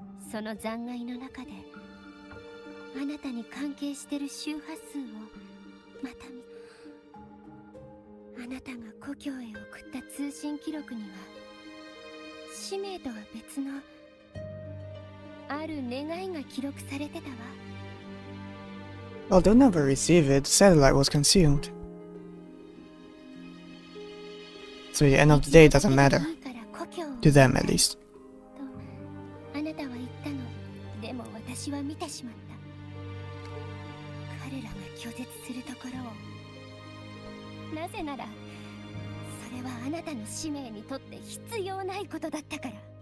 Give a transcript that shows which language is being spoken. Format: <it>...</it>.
<ja>その残骸の中であなたに関係してる周波数をまたあなたが故郷へ送った通信記録には使命とは別のある願いが記録されてたわ。</ja> <en>Well, they'll never receive it. The satellite was consumed. So at the end of the day, it doesn't matter. To them, at least.</en> <ja>とあなたは言ったの。でも私は見てしまった。彼らが拒絶するところを。なぜならそれはあなたの使命にとって必要ないことだったから。</ja>